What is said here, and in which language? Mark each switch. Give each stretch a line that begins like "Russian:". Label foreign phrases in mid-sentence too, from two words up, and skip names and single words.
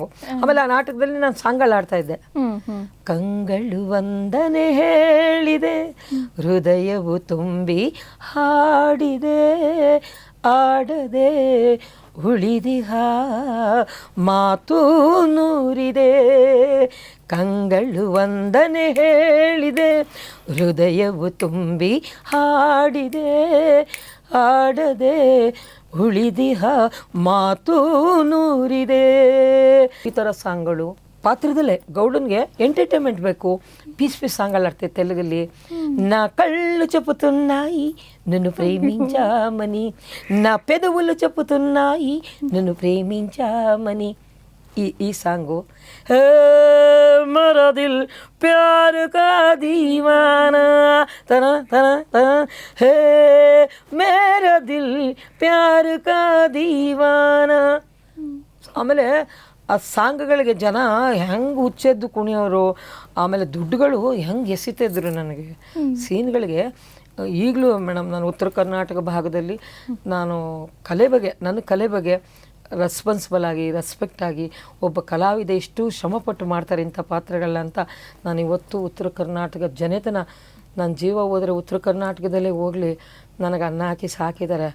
Kannada: ಆಮೇಲೆ ಆ ನಾಟಕದಲ್ಲಿ ನಾನು ಸಾಂಗಳು ಆಡ್ತಾ ಇದ್ದೆ. ಕಂಗಳು ವಂದನೆ ಹೇಳಿದೆ, ಹೃದಯವು ತುಂಬಿ ಹಾಡಿದೆ, ಆಡದೆ ಉಳಿದಿಹ ಮಾತು ನೂರಿದೆ, ಕಂಗಳು ವಂದನೆ ಹೇಳಿದೆ, ಹೃದಯವು ತುಂಬಿ ಹಾಡಿದೆ, ಆಡದೆ ಉಳಿದಿಹ ಮಾತು ನೂರಿದೆ. ಈ ಥರ ಸಾಂಗಳು ಪಾತ್ರದಲ್ಲೇ గౌడన్ಗೆ ఎంటర్టైన్మెంట్ ಬೇಕು.
Telugu: పీస్ సాంగ్ ఆడితే తెలుగుಲಿ, నా కళ్ళు చెప్పుతున్నాయి నన్ను ప్రేమించామని, నా పెదవులు చెప్పుతున్నాయి నన్ను ప్రేమించామని.
Kannada: ಈ ಸಾಂಗು,
Hindi: मरा दिल प्यार का दीवाना तन तन तन, हे मेरा दिल प्यार का दीवाना.
Kannada: ಆಮೇಲೆ ಆ ಸಾಂಗ್ಗಳಿಗೆ ಜನ ಹೆಂಗೆ ಹುಚ್ಚೆದ್ದು ಕುಣಿಯೋರು, ಆಮೇಲೆ ದುಡ್ಡುಗಳು ಹೆಂಗೆ ಎಸಿತಿದ್ರು ನನಗೆ ಸೀನ್ಗಳಿಗೆ. ಈಗಲೂ ಮೇಡಮ್ ನಾನು ಉತ್ತರ ಕರ್ನಾಟಕ ಭಾಗದಲ್ಲಿ ನಾನು ನನ್ನ ಕಲೆ ಬಗ್ಗೆ ರೆಸ್ಪಾನ್ಸಿಬಲ್ ಆಗಿ, ರೆಸ್ಪೆಕ್ಟ್ ಆಗಿ, ಒಬ್ಬ ಕಲಾವಿದ ಎಷ್ಟು ಶ್ರಮಪಟ್ಟು ಮಾಡ್ತಾರೆ ಇಂಥ ಪಾತ್ರಗಳನ್ನ ಅಂತ ನಾನು ಇವತ್ತು ಉತ್ತರ ಕರ್ನಾಟಕ ಜನತೆನ, ನನ್ನ ಜೀವ ಹೋದರೆ ಉತ್ತರ ಕರ್ನಾಟಕದಲ್ಲೇ ಹೋಗಲಿ, ನನಗೆ ಅನ್ನ ಹಾಕಿ ಸಾಕಿದ್ದಾರೆ.